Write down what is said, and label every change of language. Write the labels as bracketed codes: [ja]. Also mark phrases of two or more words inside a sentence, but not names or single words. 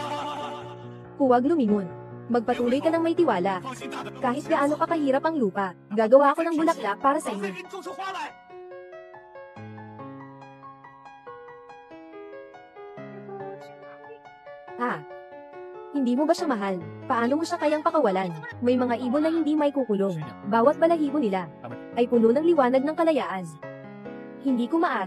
[tl] huwag lumingon. Magpatuloy ka ng may tiwala. [zh] 放心大胆地 [tl] Kahit gaano ka kahirap ang lupa, gagawa ako ng bulaklak para sa [zh] 我再 [tl] iyo. [zh] 给你种出花来。 [tl] Ha? Hindi mo ba siya mahal? Paano mo siya kayang pakawalan? May mga ibon na hindi may kukulong. Bawat balahibo nila ay puno ng liwanag ng kalayaan. Hindi ko maari.